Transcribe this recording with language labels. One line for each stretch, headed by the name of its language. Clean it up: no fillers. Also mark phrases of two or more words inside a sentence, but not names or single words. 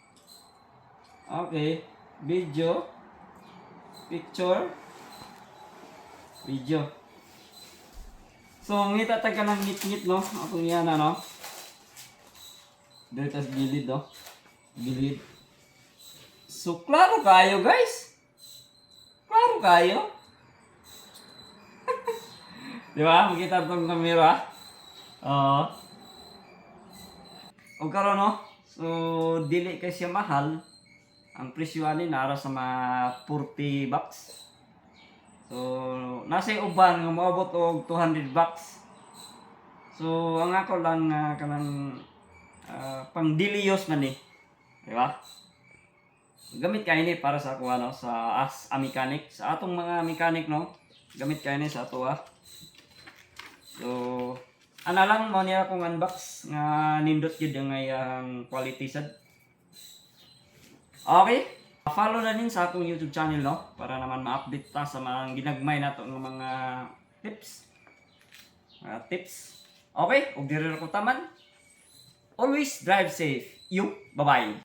English: Okay. Video. Picture. Video.
Cebuano: So, ngita ta ka ng ngit-ngit, no?
Filipino: Ako yan, ano? Dito sa gilid, no? Gilid.
Cebuano: So, klaro kayo, guys. Klaro kayo. Di ba? Makita itong kamera. Oo. O karon, no? So, dili kay siya mahal. Ang presyo ani nara sa mga 40 bucks. So, nasa uban nga moabot og 200 bucks. So, ang ako lang kanang pang
English: daily use
Cebuano: man ni. Di ba? Gamit kay ni para sa ako ano sa
English: as a mechanic,
Cebuano: sa atong mga mechanic no. Gamit kay ni sa ato So, ana lang mo niya akong unbox nga nindot gyud ang iyang quality sad. Okay? Follow na din sa akong YouTube channel no para naman ma-update ta sa mga ginagmay nato ng mga tips. Okay? Ug diri ko taman.
English: Always drive safe. You, bye-bye.